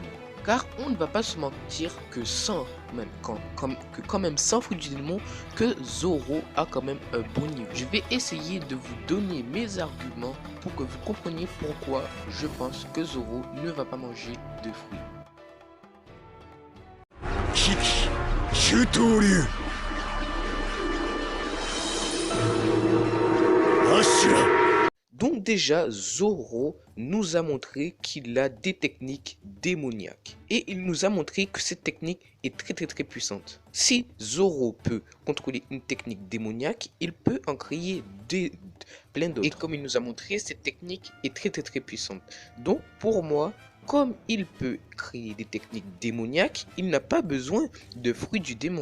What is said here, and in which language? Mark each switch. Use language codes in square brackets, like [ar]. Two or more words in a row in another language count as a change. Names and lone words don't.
[fr] Car on ne va pas se mentir que sans, quand même sans fruit du démon, que Zoro a quand même un bon niveau. Je vais essayer de vous donner mes arguments pour que vous compreniez pourquoi je pense que Zoro ne va pas manger de fruits. [ja] 危機周到流アシュラ [fr] Donc déjà, Zoro nous a montré qu'il a des techniques démoniaques. Et il nous a montré que cette technique est très puissante. Si Zoro peut contrôler une technique démoniaque, il peut en créer plein d'autres. Et comme il nous a montré, cette technique est très puissante. Donc pour moi, comme il peut créer des techniques démoniaques, il n'a pas besoin de fruits du démon.